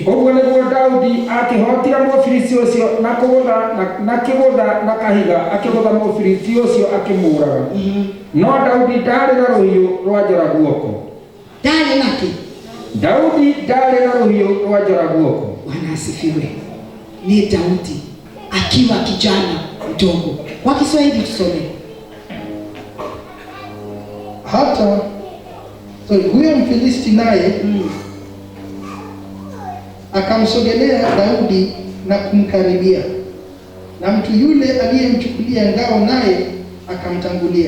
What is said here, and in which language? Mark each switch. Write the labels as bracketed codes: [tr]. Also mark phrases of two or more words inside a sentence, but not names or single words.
[ki] Ũguo nĩguo Daudi akĩhotire Mũfilisti ũcio na kĩgũtha na kahiga akĩgũtha Mũfilisti ũcio akĩmũũraga. No Daudi ndarĩ na rũhiũ rwa njora guoko. Ndarĩ nake? Daudi ndari na ruhiũ rwa njora guoko. [sw] Bwana asifiwe. Ni Daudi akiwa kijana mdogo. Kwa Kiswahili tusome. Hata huyo Mfilisti naye akamsogelea Daudi na kumkaribia, na mtu yule aliyemchukulia ngao naye akamtangulia.